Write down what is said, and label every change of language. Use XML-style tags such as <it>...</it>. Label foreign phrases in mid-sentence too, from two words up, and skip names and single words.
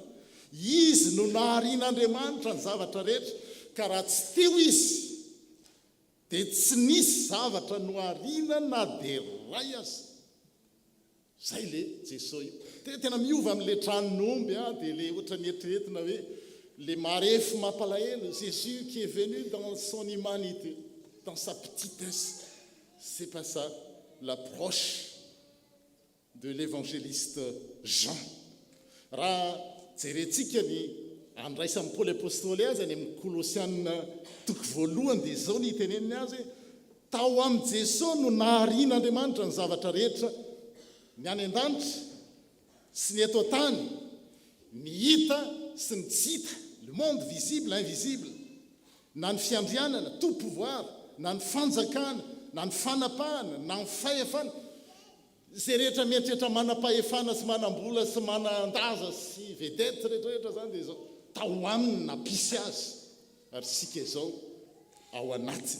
<mg>Izy no naharian'Andriamanitra ny zavatra rehetra, ka raha tsy teo izy dia tsy nisy zavatra nohariana na dia ray aza. Zay le Jesosy io. Tena miova amin'le tranon'omby dia le ohatra ny eritreretina hoe le marefo mampalahelo,</mg> <fr>Jésus qui est venu dans son humanité, dans sa petitesse. C'est pas ça l'approche de l'évangéliste Jean.</fr> <mg>Raha jerentsika ny andraisan'ny Paoly apôstôly azy any amin'ny Kolosianina toko voalohany dia zao ny teneniny azy tao amin'ny Jesosy no naharian'Andriamanitra ny zavatra rehetra, ny any an-danitra sy ny eto an-tany, ny hita sy ny tsy hita,</mg> <fr>le monde visible, invisible,</fr> <mg>na ny fiandrianana,</mg> <fr>tout pouvoir,</fr> <mg>na ny fanjakana, na ny fanapahana, na ny fahefana, zay rehetra mieritreritra manam-pahefana sy manam-bola sy manan-daza sy vedety rehetrarehetra zany dia zao tao aminy nampisy azy ary sika izao ao anatiny.</mg>